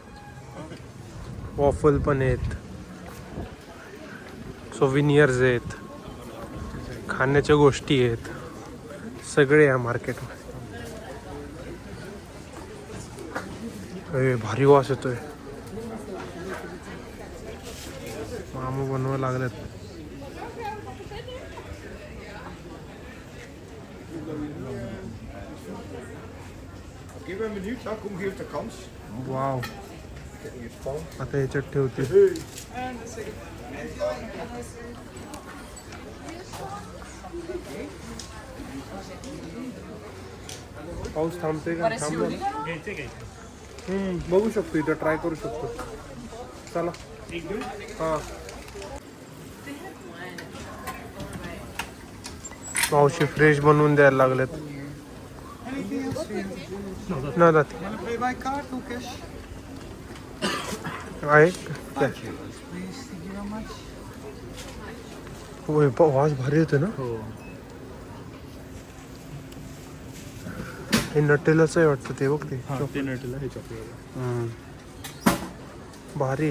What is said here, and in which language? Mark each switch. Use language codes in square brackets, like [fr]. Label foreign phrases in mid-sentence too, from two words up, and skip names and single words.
[mr] वॉफल पण आहेत, सोव्हिनियर्स आहेत, खाण्याच्या गोष्टी आहेत, सगळे या मार्केटमध्ये. भारी वास येतोय. मामा बनवायला लागलेत. [nl] Geef me een minuut, ja, kom geef de kans. [mr] वाव. आता ह्याच्यात ठेवते. पाऊस थांबते का? थांबलो. बघू शकतो, इथं ट्राय करू शकतो. चला. हां मावशी फ्रेश बनवून द्यायला लागलेत. ना जाते. [en] Pay by card or cash? [mr] आहे काय? होय वास भारी येतो ना. हो. हे नटेलच आहे वाटतं ते बघ ते. ते नटला हे चॉकलेट. भारी